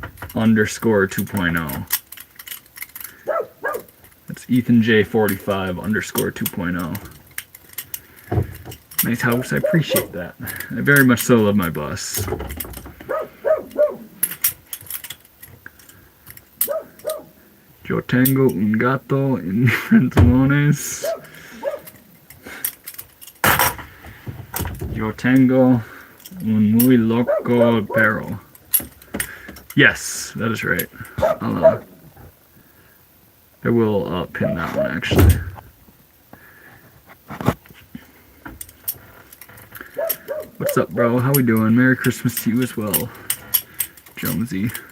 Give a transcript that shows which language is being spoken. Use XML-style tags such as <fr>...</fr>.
<en>EthanJ45_2.0. That's EthanJ45_2.0. Nice house. I appreciate that. I very much so love my bus.</en> <es>Yo tengo un gato en mis pantalones. Yo tengo un muy loco perro.</es> <en>Yes, that is right. I will pin that one, actually. What's up, bro? How we doing? Merry Christmas to you as well, Jonesy.</en>